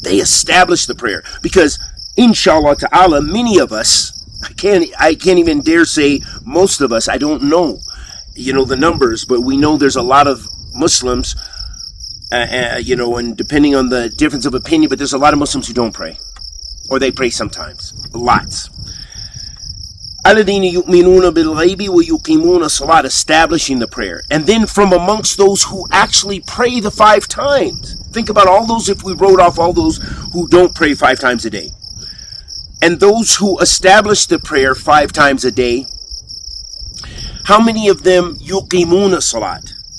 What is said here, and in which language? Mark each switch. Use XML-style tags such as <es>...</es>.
<en>They establish the prayer. Because, inshallah ta'ala, many of us, I can't even dare say most of us, I don't know, the numbers, but we know there's a lot of Muslims, and depending on the difference of opinion, but there's a lot of Muslims who don't pray. Or they pray sometimes. Lots.</en> <ar>الَّذِينَ يُؤْمِنُونَ بِالْغَيْبِ وَيُقِيمُونَ الصَّلَاةِ,</ar> <en>establishing the prayer. And then from amongst those who actually pray the 5 times. Think about all those, if we wrote off all those who don't pray 5 times a day. And those who establish the prayer 5 times a day, how many of them</en> <ar>يُقِيمُونَ الصَّلَاةِ?</ar>